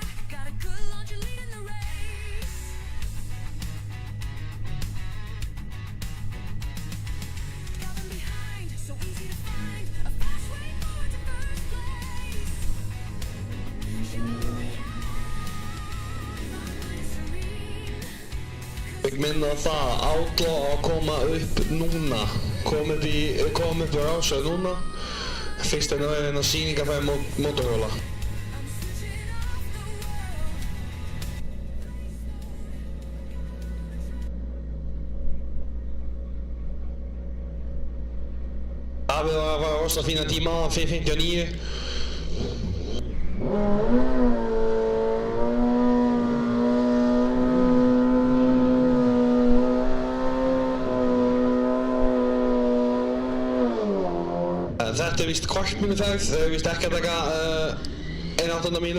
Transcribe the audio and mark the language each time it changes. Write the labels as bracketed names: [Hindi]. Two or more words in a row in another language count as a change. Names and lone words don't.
[English] Got a good launch, you're leading the race. Got them behind, so easy to find. A fast way forward to first place. My mind is serene. [Icelandic] Ég minna á það að Outlaw á að koma upp núna. Komið upp á Rásar núna. Fyrst en það er sýningarferð mótorhjóla. [English] I'm switching off the world. [Icelandic] Davíð var að fara rosa fína tíma á 5:59. Þetta er víst kvartmínuferð, þau er víst ekki að taka 1/8 mínu.